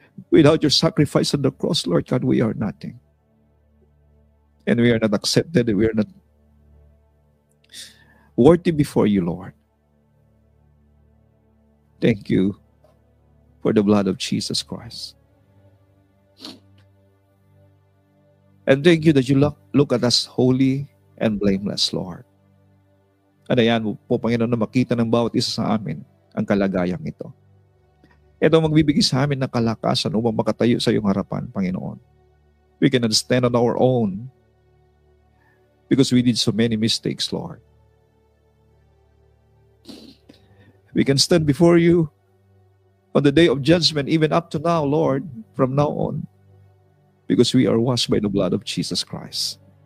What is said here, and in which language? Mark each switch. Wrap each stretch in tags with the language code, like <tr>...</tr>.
<en>Without your sacrifice on the cross, Lord God, we are nothing. and we are not accepted, and we are not worthy before you, Lord. Thank you for the blood of Jesus Christ. And thank you that you look at us holy and blameless, Lord.</en> <tl>At ayan mo po, Panginoon, na makita ng bawat isa sa amin ang kalagayang ito. Ito ang magbibigay sa amin ng kalakasan upang makatayo sa iyong harapan, Panginoon.</tl> <en>We cannot stand on our own because we did so many mistakes, Lord. We can stand before you on the day of judgment, even up to now, Lord, from now on, because we are washed by the blood of Jesus Christ.</en>